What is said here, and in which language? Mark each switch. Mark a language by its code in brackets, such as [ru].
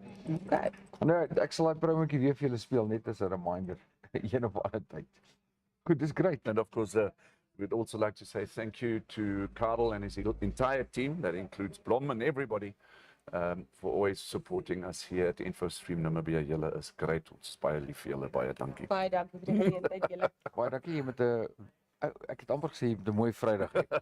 [en] Okay. [af] Nou, ek sal daai promotjie weer vir julle speel net as 'n reminder een of ander tyd. Goed, dis great. [en] And of course, we'd also like to say thank you to Karel and his entire team, that includes Blom and everybody, for always supporting us here at InfoStream Namibia. [af] Julle is great. Ons is baie lief vir julle. Baie dankie. Baie dankie vir die geleentheid julle. Baie dankie jy met 'n ek het amper gesê jy het 'n mooi Vrydag hê.